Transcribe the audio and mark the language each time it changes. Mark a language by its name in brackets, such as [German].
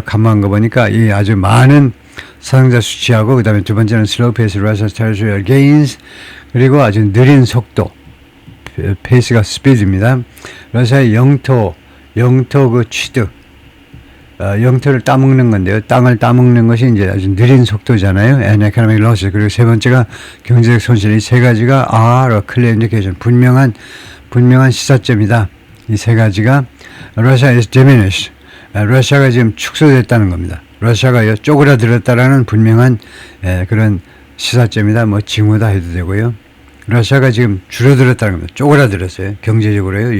[Korean] 간만한 거 보니까 이 아주 많은 사상자 수치하고, 그 다음에 두 번째는 [English] slow pace Russia's territorial gains, [Korean] 그리고 아주 느린 속도, 페이스가 스피드입니다. 러시아의 영토 그 취득, 영토를 따먹는 건데요. 땅을 따먹는 것이 이제 아주 느린 속도잖아요. [English] And economic loss. [Korean] 그리고 세 번째가 경제적 손실. 이 세 가지가 [English] are a clear indication. [Korean] 분명한 시사점이다. 이 세 가지가 [English] Russia is diminished. [Korean] 러시아가 지금 축소됐다는 겁니다. 러시아가 쪼그라들었다라는 분명한 그런 시사점이다. 뭐 징후다 해도 되고요. 러시아가 지금 줄어들었다는 겁니다. 쪼그라들었어요. 경제적으로요.